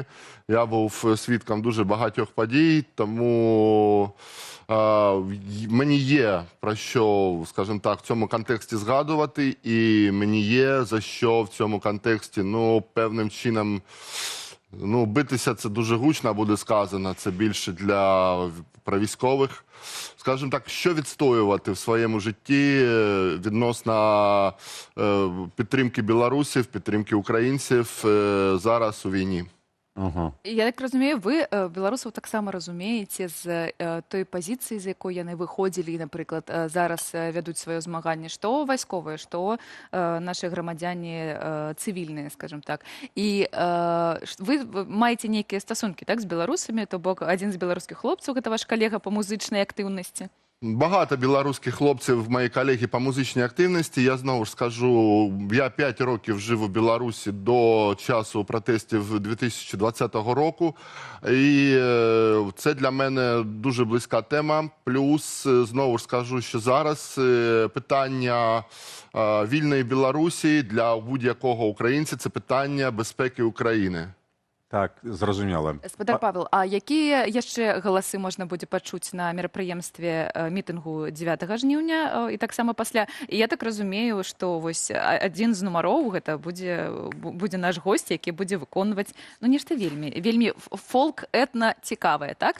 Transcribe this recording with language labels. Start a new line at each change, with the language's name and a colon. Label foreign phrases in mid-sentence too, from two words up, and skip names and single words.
Ukrainian: Я був свідком дуже багатьох подій, тому мені є про що, скажімо так, в цьому контексті згадувати, і мені є за що в цьому контексті, ну, певним чином, ну, битися це дуже гучно буде сказано, це більше про військових. Скажімо так, що відстоювати в своєму житті відносно підтримки білорусів, підтримки українців зараз у війні.
Belarusian: Я так разумею, вы беларусаў таксама разумееце з той пазіцыі, з якой яны выходзілі, напрыклад, зараз вядуць сваё змаганне, што вайсковыя, што нашы грамадзяне цывільныя, скажем так. І вы маеце нейкія стасункі, так, з беларусамі, то бок адзін з беларускіх хлопцаў, гэта ваш калега па музычнай актыўнасці?
Ukrainian: Багато білоруських хлопців, мої колеги по музичній активності. Я знову ж скажу, я 5 років жив у Білорусі до часу протестів 2020 року. І це для мене дуже близька тема. Плюс, знову ж скажу, що зараз питання вільної Білорусі для будь-якого українця – це питання безпеки України.
Belarusian: Так, зразумела. Спадар Павел, а якія яшчэ галасы можна будзе пачуць на мерапрыемстве мітынгу 9 жніўня і таксама пасля? І я так разумею, што вось адзін з нумароў гэта будзе наш госць, які будзе выконваць, ну, нешта вельмі фолк-этна цікавае, так?